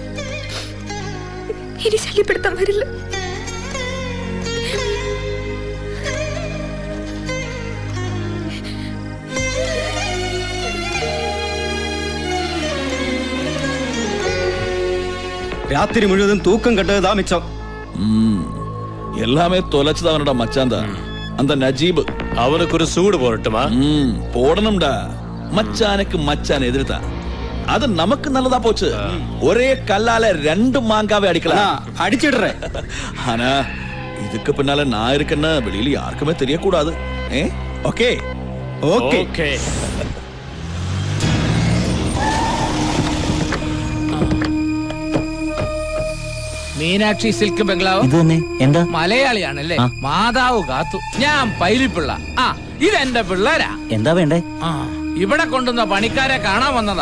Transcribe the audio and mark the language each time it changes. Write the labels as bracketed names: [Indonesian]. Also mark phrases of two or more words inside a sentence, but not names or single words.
[Malayalam] ഇനി ശല്യപ്പെടുത്താൻ വരില്ല. [Tamil] ராத்திரி முழுவன் தூக்கம் கெட்டது மிச்சம். எல்லாமே தொலைச்சது அவனோட மச்சான் தான், அந்த நஜீப். அவனுக்கு ஒரு சூடு போடட்டுமா? போடணும்டா. மச்சானுக்கு மச்சான் எதிர்த்தான். அது நமக்கு நல்லதா போச்சு. ஒரே கல்லால ரெண்டு மாங்காவே அடிக்கலாம். அடிச்சிடுறேன். ஆனா இதுக்கு பின்னால நான் இருக்கேன்னு வெளியில யாருக்குமே தெரியக்கூடாது. ஓகே ஓகே ஓகே. [Malayalam] മീനാക്ഷി സിൽക്ക് ബംഗ്ലാവ്. ഇത് തന്നെ. എന്താ? മലയാളിയാണല്ലേ? മാതാവ് കാത്തു. ഞാൻ പൈലിപ്പിള്ള. ഇതെന്റെ പിള്ളേരാ. എന്താ വേണ്ടേ? ഇവിടെ കൊണ്ടുവന്ന പണിക്കാരെ കാണാൻ വന്നതാ.